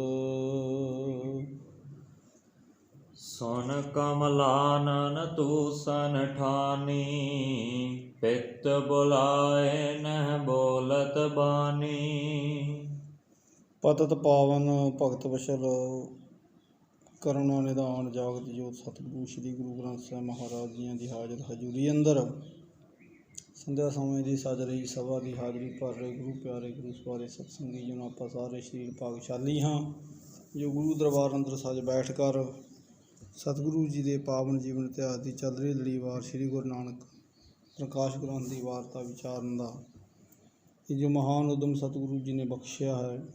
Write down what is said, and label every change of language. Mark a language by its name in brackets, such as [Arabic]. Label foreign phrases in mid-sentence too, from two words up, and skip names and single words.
[Braj] सुन कमलानन तूसन ठानी, पित बुलाए नह बोलत बानी। [Punjabi] ਪਤਤ ਪਾਵਨ ਭਗਤ ਵਛਲ ਕਰੁਣਾ ਨਿਧਾਨ ਜਾਗਤ ਜੋਤ ਸਤਿਗੁਰੂ ਸ੍ਰੀ ਗੁਰੂ ਗ੍ਰੰਥ ਸਾਹਿਬ ਮਹਾਰਾਜ ਜੀਆਂ ਦੀ ਹਾਜ਼ਰ ਹਜ਼ੂਰੀ ਅੰਦਰ ਸੰਧਿਆ ਸਮੇਂ ਦੀ ਸਜ ਰਹੀ ਸਭਾ ਦੀ ਹਾਜ਼ਰੀ ਭਰ ਰਹੇ ਗੁਰੂ ਪਿਆਰੇ ਗੁਰੂ ਸਵਾਰੇ ਸਤਸੰਗੀ ਜਨ ਆਪਾਂ ਸਾਰੇ ਸਰੀਰ ਭਾਗਸ਼ਾਲੀ ਹਾਂ ਜੋ ਗੁਰੂ ਦਰਬਾਰ ਅੰਦਰ ਸਜ ਬੈਠ ਕਰ ਸਤਿਗੁਰੂ ਜੀ ਦੇ ਪਾਵਨ ਜੀਵਨ ਇਤਿਹਾਸ ਦੀ ਚੱਲ ਰਹੀ ਲੜੀਵਾਰ ਸ੍ਰੀ ਗੁਰੂ ਨਾਨਕ ਪ੍ਰਕਾਸ਼ ਗ੍ਰੰਥ ਦੀ ਵਾਰਤਾ ਵਿਚਾਰਨ ਦਾ ਇਹ ਜੋ ਮਹਾਨ ਉਦਮ ਸਤਿਗੁਰੂ ਜੀ ਨੇ ਬਖਸ਼ਿਆ ਹੈ।